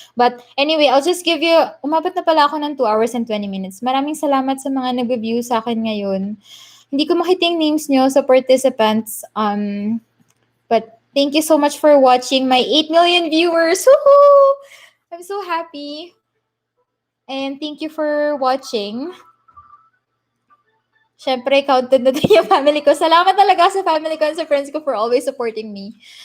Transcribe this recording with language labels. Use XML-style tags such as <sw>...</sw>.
<en>But anyway, I'll just give you,</en> <tl>umabot na pala ako ng</tl> <en>2 hours and 20 minutes.</en> <tl>Maraming salamat sa mga nag-view sa akin ngayon. Hindi ko makita yung names nyo sa participants.</tl> <en>But thank you so much for watching my 8 million viewers. Woohoo! I'm so happy. And thank you for watching.</en> <tl>Syempre,</tl> <en>counted na din yung family ko.</en> <tl>Salamat talaga sa</tl> <en>family ko and sa friends ko for always supporting me.</en>